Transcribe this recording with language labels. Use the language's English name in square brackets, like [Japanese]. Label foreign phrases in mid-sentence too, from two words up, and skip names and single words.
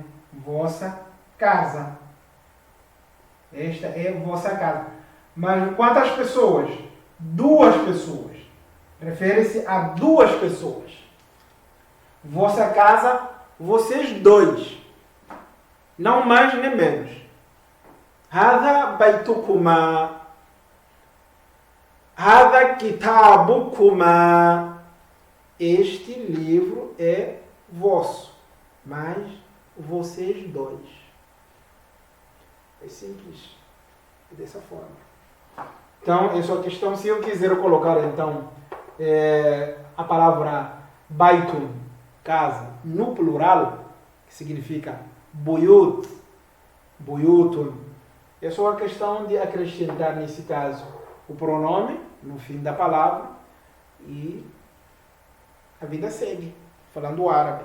[Portuguese] Vossa casa. Esta é vossa casa. Mas quantas pessoas? 2 pessoas. Refere-se a 2 pessoas. Vossa casa, vocês 2. Não mais nem menos. [Arabic] هذا بيتكما. هذا كتابكما. [Portuguese] Este livro é vosso, mas vocês 2. É simples. É dessa forma. Então, essa é a questão. Se eu quiser colocar, então, a palavra baitun, casa, no plural, que significa buyut, buyutun, é só a questão de acrescentar, nesse caso, o pronome no fim da palavra e a vida segue, falando árabe.